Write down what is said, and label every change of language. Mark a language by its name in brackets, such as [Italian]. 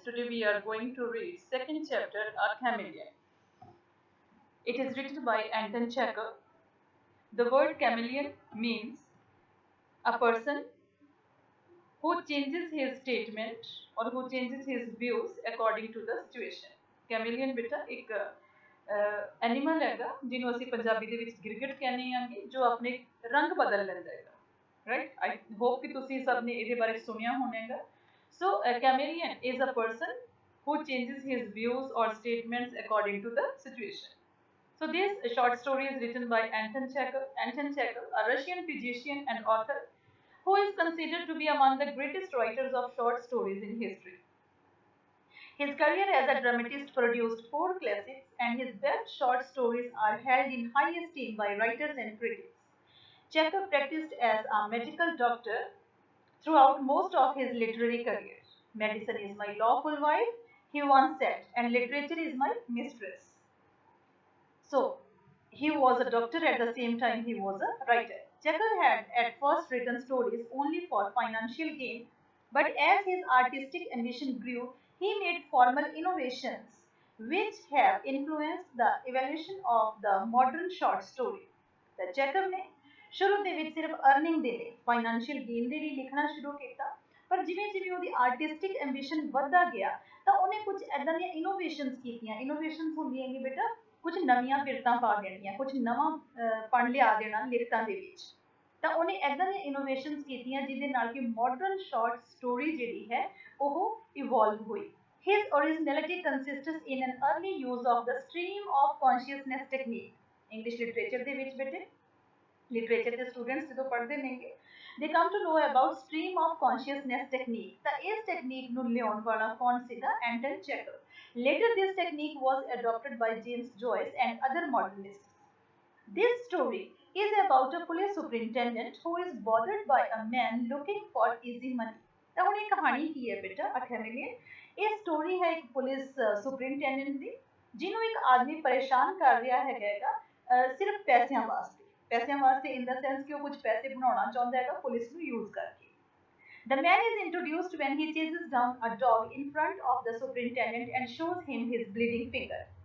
[English] Today we are going to read second chapter, A Chameleon. It is written by Anton Chekhov. The word chameleon means a person who changes his statement or who changes his views according to the situation. [Punjabi] Chameleon ਬੇਟਾ ਇੱਕ animal ਹੈਗਾ ਜਿਹਨੂੰ ਅਸੀਂ ਪੰਜਾਬੀ ਦੇ ਵਿੱਚ ਗਿਰਗਿਟ ਕਹਿੰਦੇ ਆਂਗੇ ਜੋ ਆਪਣੇ ਰੰਗ ਬਦਲ ਲੈਂਦਾ ਹੈਗਾ [English] right I hope [Punjabi] ਕਿ ਤੁਸੀਂ ਸਭ ਨੇ ਇਹਦੇ ਬਾਰੇ ਸੁਣਿਆ ਹੋਵੇਗਾ [English] so a chameleon is a person who changes his views or statements according to the situation. So this short story is written by Anton Chekhov. Anton Chekhov, a Russian physician and author who is considered to be among the greatest writers of short stories in history. His career as a dramatist produced four classics, and his best short stories are held in high esteem by writers and critics. Chekhov practiced as a medical doctor throughout most of his literary career. Medicine is my lawful wife, he once said, and literature is my mistress. So, he was a doctor at the same time he was a writer. Chekhov had at first written stories only for financial gain, but as his artistic ambition grew, he made formal innovations which have influenced the evolution of the modern short story. [Punjabi] The Chekhov ਨੇ ਸ਼ੁਰੂ ਦੇ ਵਿੱਚ ਸਿਰਫ earning ਦੇ ਲਈ financial gain ਦੇ ਲਈ ਲਿਖਣਾ ਸ਼ੁਰੂ ਕੀਤਾ ਪਰ ਜਿਵੇਂ ਜਿਵੇਂ ਉਹਦੀ ਆਰਟਿਸਟਿਕ ਐਂਬੀਸ਼ਨ ਵੱਧਦਾ ਗਿਆ ਤਾਂ ਉਹਨੇ ਕੁਝ ਐਦਾਂ ਦੀਆਂ ਇਨੋਵੇਸ਼ਨਸ ਕੀਤੀਆਂ ਇਨੋਵੇਸ਼ਨਸ ਹੁੰਦੀਆਂ ਕਿ ਬੇਟਾ ਕੁਝ ਨਵੀਆਂ ਫਿਰਤਾਂ ਪਾ ਦੇਣੀਆਂ ਕੁਝ ਨਵਾਂ ਪਣ ਲਿਆ ਦੇਣਾ ਲਿਖਤਾਂ ਦੇ ਵਿੱਚ ਤਾਂ ਉਹਨੇ ਐਦਾਂ ਦੀਆਂ ਇਨੋਵੇਸ਼ਨਸ ਕੀਤੀਆਂ ਜਿਹਦੇ ਨਾਲ ਕਿ ਮਾਡਰਨ ਸ਼ਾਰਟ ਸਟੋਰੀ ਜਿਹੜੀ ਹੈ ਉਹ ਇਵੋਲਵ ਹੋਈ [English] His originality consists in an early use of the stream of consciousness technique. English literature [Punjabi] ਦੇ ਵਿੱਚ ਬੇਟੇ [English] literature ਦੇ students [Punjabi] ਜਦੋਂ ਪੜ੍ਹਦੇ ਨੇਗੇ [English] they come to know about stream of consciousness technique. [Punjabi] ਤਾਂ ਇਸ ਟੈਕਨੀਕ ਨੂੰ ਲਿਆਉਣ ਵਾਲਾ ਕੌਣ ਸੀਗਾ ਐਂਟਨ checker [English] Later this technique was adopted by James Joyce and other modernists. This story is about a police superintendent who is bothered by a man looking for easy money. [Punjabi] ਤਾਂ ਹੁਣ ਇਹ ਕਹਾਣੀ ਕੀ ਹੈ ਬੇਟਾ A Chameleon ਇਹ story ਹੈ ਇੱਕ police superintendent ਦੀ ਜਿਹਨੂੰ ਇੱਕ ਆਦਮੀ ਪਰੇਸ਼ਾਨ ਕਰ ਰਿਹਾ ਹੈਗਾ ਸਿਰਫ ਪੈਸਿਆਂ ਵਾਸਤੇ ਇਨ ਦਾ ਸੈਂਸ ਕਿ ਉਹ ਕੁਝ ਪੈਸੇ ਬਣਾਉਣਾ ਚਾਹੁੰਦਾ ਹੈਗਾ ਪੁਲਿਸ ਨੂੰ ਯੂਜ਼ ਕਰਕੇ [English] The man is introduced when he chases down a dog in front of the superintendent and shows him his bleeding finger.